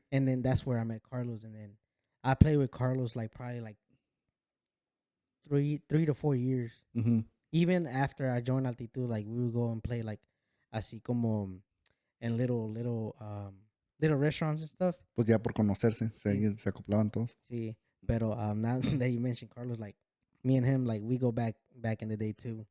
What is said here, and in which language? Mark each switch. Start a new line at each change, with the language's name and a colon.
English: And then that's where I met Carlos. And then I played with Carlos probably 3 to 4 years. Even after I joined Altitud, we would go and play
Spanish: así como
English: in little restaurants and stuff.
Spanish: Pues ya por conocerse, se acoplaban todos. Sí, pero
English: now that you mentioned Carlos, me and him, we go back in the day too.